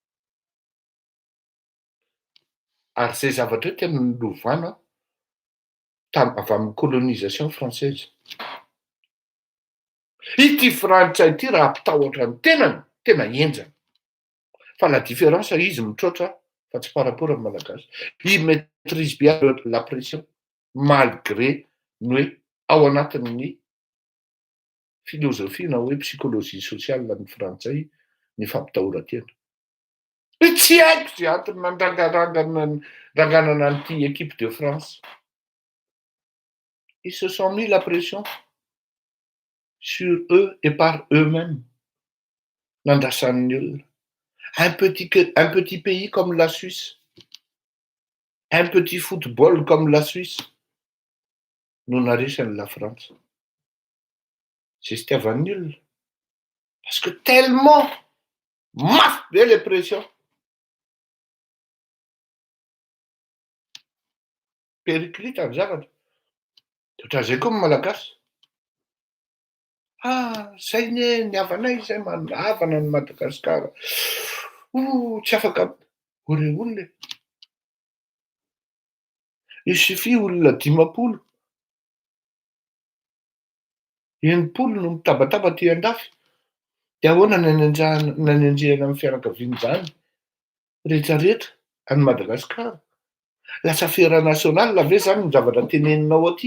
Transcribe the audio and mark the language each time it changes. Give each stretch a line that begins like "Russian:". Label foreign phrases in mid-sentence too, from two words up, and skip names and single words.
Malagasy: Ary zay zavatra io tena nilovana avy amin'ny
French: colonisation française.
Malagasy: Ity frantsay ity raha ampitahotra amin'ny tenany, tena enjana. Fa
French: la différence
Malagasy: izy mitroatra fa tsy
French: par rapport
Malagasy: amin'ny Malagasy.
French: Il maîtrise bien la pression malgré
Malagasy: ny hoe ao anatin'ny filozofia na hoe
French: psychologie sociale
Malagasy: ny frantsay ny fampitahorantena. Tsy haiko zay antony nandranganana an'ity
French: équipe de France. Ils se sont mis la pression sur eux et par eux-mêmes.
Malagasy: Nandrasan'ny olona.
French: Un petit pays comme la Suisse, un petit football comme la Suisse,
Malagasy: no naresany
French: la France. C'est
Malagasy: sitiavan'ny olona.
French: Parce que tellement
Malagasy: mafy be le pression. Périklita ny zavatra. Ohatran'izay koa ny malagasy. Zay ny havanay zay manavana ny Madagasikara. Tsy afaka ore olona.
French: Il suffit
Malagasy: olona 10 enimpolo no mitabataba ty andafy. De ahoana nanenjehana amin'ny fianakaviany zany rehetrarehetra any Madagasikara. Lasa fera nasionaly ve zany ny zavatra teneninao aty?